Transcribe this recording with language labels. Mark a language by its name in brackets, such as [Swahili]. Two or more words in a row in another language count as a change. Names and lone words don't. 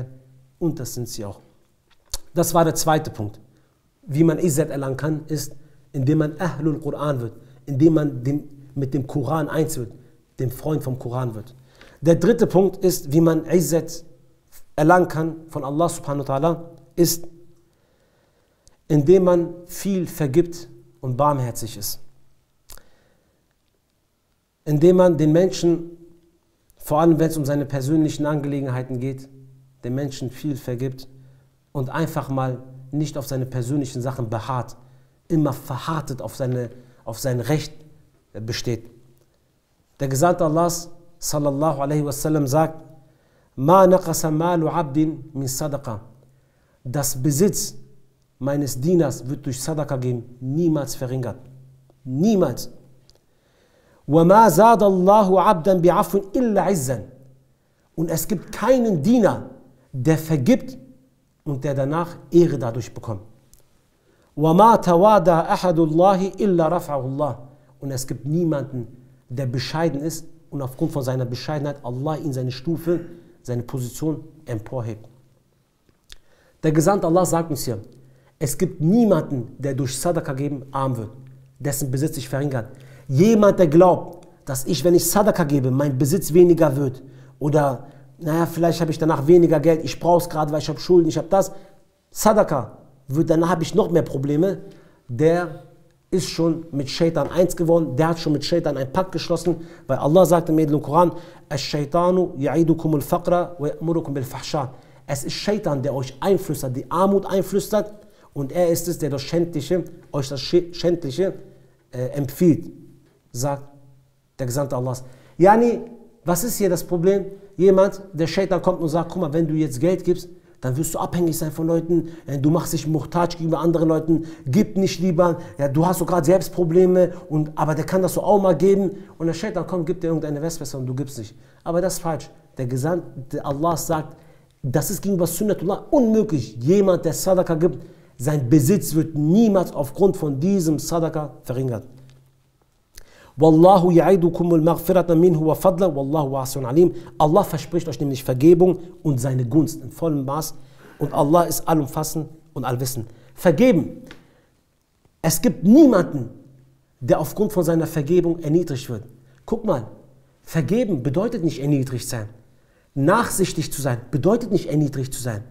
[German] Und das sind sie auch. Das war der zweite Punkt. Wie man Izzat erlangen kann, ist, indem man [Arabic] أهل القرآن [German] wird, indem man mit dem Koran eins wird, dem Freund vom Koran wird. Der dritte Punkt ist, wie man Izzat erlangen kann von Allah [Arabic] سبحانه وتعالى, [German] ist, indem man viel vergibt und barmherzig ist. Indem man den Menschen, vor allem wenn es um seine persönlichen Angelegenheiten geht, den Menschen viel vergibt und einfach mal nicht auf seine persönlichen Sachen beharrt, immer verhärtet auf sein Recht besteht. Der Gesandte Allahs, [Arabic] صلى الله عليه وسلم, sagt, ما نقص مال عبد من صدقة. [German] Das Besitz meines Dieners wird durch Sadaqa geben niemals verringert. Niemals. [Arabic] وما زاد الله عبدا بعفو إلا عزا. [German] Und es gibt keinen Diener, der vergibt und der danach Ehre dadurch bekommt. [Arabic] وما تواضع أحد لله إلا رفعه الله. [German] Und es gibt niemanden, der bescheiden ist und aufgrund von seiner Bescheidenheit Allah ihn seine Stufe, seine Position emporhebt. Der Gesandte Allah sagt uns hier, es gibt niemanden, der durch Sadaqa geben arm wird, dessen Besitz sich verringert. Jemand, der glaubt, dass wenn ich Sadaqa gebe, mein Besitz weniger wird oder, naja, vielleicht habe ich danach weniger Geld, ich brauche es gerade, weil ich habe Schulden, ich habe das. Sadaqa wird, danach habe ich noch mehr Probleme, der ist schon mit Shaitan eins geworden, der hat schon mit Shaitan einen Pakt geschlossen, weil Allah sagt im edlen Koran, [Arabic] الشيطان يعدكم الفقر ويأمركم بالفحشاء. [German] Es ist Shaitan, der euch einflüstert, die Armut einflüstert, und er ist es, der euch das Schändliche empfiehlt, sagt der Gesandte Allahs. Yani, was ist hier das Problem? Jemand, der Shaitan kommt und sagt, guck mal, wenn du jetzt Geld gibst, dann wirst du abhängig sein von Leuten, du machst dich muhtaj gegenüber anderen Leuten, gib nicht lieber, ja, du hast so gerade selbst Probleme, aber der kann das so auch mal geben, und der Shaitan kommt, gibt dir irgendeine Wespe und du gibst nicht. Aber das ist falsch. Der Gesandte Allah sagt, das ist gegenüber Sunnatullah unmöglich. Jemand, der Sadaqa gibt, sein Besitz wird niemals aufgrund von diesem Sadaqa verringert. [Arabic] والله يعدكم مغفرة منه وفضلا والله واسع عليم. [German] Allah verspricht euch nämlich Vergebung und seine Gunst in vollem Maß, und Allah ist allumfassend und allwissend. Vergeben. Es gibt niemanden, der aufgrund von seiner Vergebung erniedrigt wird. Guck mal, vergeben bedeutet nicht erniedrigt sein. Nachsichtig zu sein bedeutet nicht erniedrigt zu sein.